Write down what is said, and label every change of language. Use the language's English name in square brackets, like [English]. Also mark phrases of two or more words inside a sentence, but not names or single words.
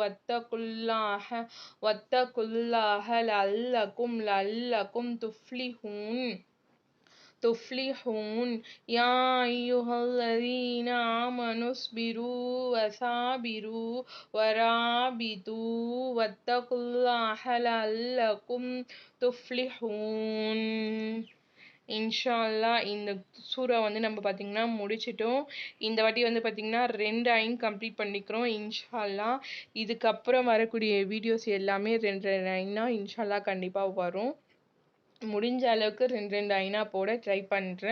[Arabic] واتقوا الله لعلكم تفلحون يا أيها الذين آمنوا اصبروا وصابروا ورابطوا واتقوا الله لعلكم تفلحون. إن شاء الله [Tamil] இந்த சூரா நம்ம பார்த்திங்கன்னா முடிச்சிட்டோம். இந்த வாட்டி பார்த்திங்கன்னா 2 ஐன் கம்ப்ளீட் பண்ணிக்கிறோம் [Arabic] إن شاء الله. [Tamil] இதுக்கப்புறம் வரக்கூடிய வீடியோஸ் எல்லாமே 2 ஐனா [Arabic] إن شاء الله [Tamil] கண்டிப்பாக வரும். முடிஞ்ச அளவுக்கு 2 ஐனா போட ட்ரை பண்ணுறேன்.